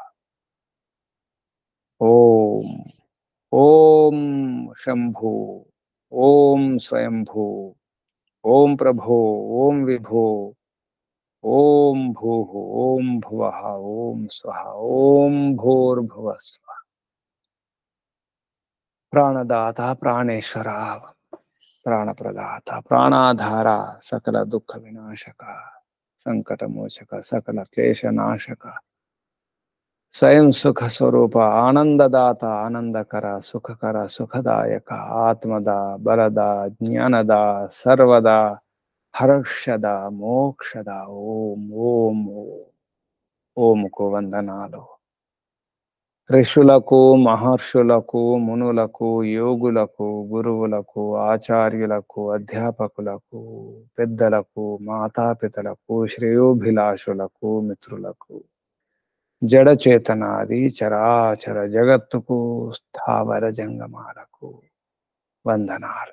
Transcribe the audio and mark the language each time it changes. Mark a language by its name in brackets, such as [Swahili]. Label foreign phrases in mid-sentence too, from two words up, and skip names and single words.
[Sanskrit] ओम ओम शंभु, ओम स्वयंभू, ओम प्रभो, ओम विभो, ओम भूः, ओम भुवः, ओम स्वः, ओम भूर्भुवः स्वः। प्राणदाता प्राणेश्वरा प्राणप्रदाता प्राणाधारा सकल दुख विनाशक संकट मोचक सकल क्लेश नाशक స్వయం సుఖ స్వరూప ఆనందదాత ఆనందకర సుఖకర సుఖదాయక ఆత్మద బలద జ్ఞానద సర్వద హర్షద మోక్షద ఓం ఓం ఓం. [Telugu] ఓముకు వందనాలు. ఋషులకు మహర్షులకు మునులకు యోగులకు గురువులకు ఆచార్యులకు అధ్యాపకులకు పెద్దలకు మాతాపితలకు శ్రేయోభిలాషులకు మిత్రులకు జడచేతనాది చరాచర జగత్తుకు స్థావర జంగమాలకు వందనాలు.